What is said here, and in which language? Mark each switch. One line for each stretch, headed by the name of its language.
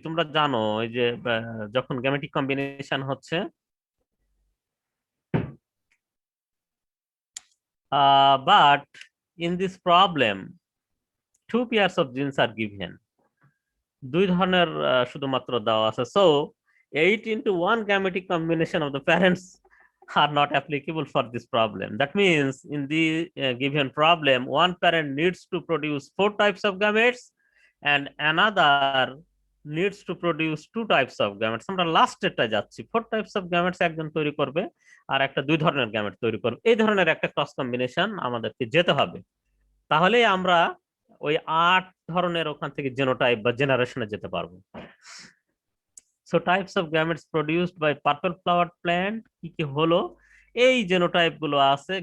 Bangla: তোমরা জানো এই যে যখন গ্যামেটিক কম্বিনেশন হচ্ছে
English: but in this problem 2 pairs of genes are given,
Bangla: 2 ধরনের শুধুমাত্র দেওয়া আছে।
English: so 8 into 1 gametic combination of the parents are not applicable for this problem. That means in the given problem one parent needs to produce 4 types of gametes and another needs to produce 2 types of gametes।
Bangla: আমরা লাস্টেরটা যাচ্ছি,
English: 4 types of gametes
Bangla: একজন তৈরি করবে আর একটা 2 ধরনের gamete তৈরি করবে, এই ধরনের একটা ক্রস কম্বিনেশন আমাদেরকে যেতে হবে। তাহলে আমরা ওই 8 ধরনের ওখান থেকে জেনোটাইপ বা জেনারেশনে যেতে পারবো।
English: so types of gametes produced by purple flower plant
Bangla: কি কি হলো, এই জেনোটাইপ গুলো আছে।